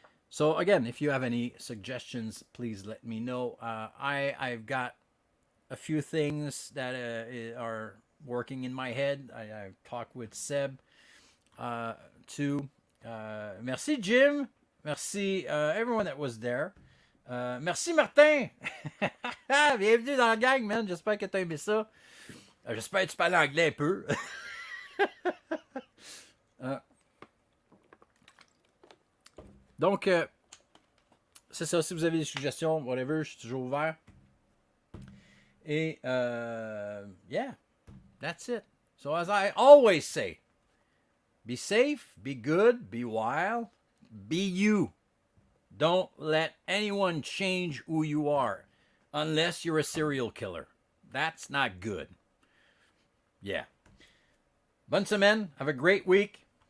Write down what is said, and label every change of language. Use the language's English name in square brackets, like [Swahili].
[English] So again, if you have any suggestions, please let me know. I've got a few things that are working in my head. I've talked with Seb too. Merci Jim. Merci everyone that was there. [French] Merci Martin. Bienvenue dans la gang, man. J'espère que t'as aimé ça. J'espère que tu parles anglais un peu. Donc, c'est ça. Si vous avez des suggestions, whatever, je suis toujours ouvert. Et, [English] yeah, that's it. So, as I always say, be safe, be good, be wild, be you. Don't let anyone change who you are unless you're a serial killer. That's not good. Yeah. [French] Bonne semaine. [English] Have a great week.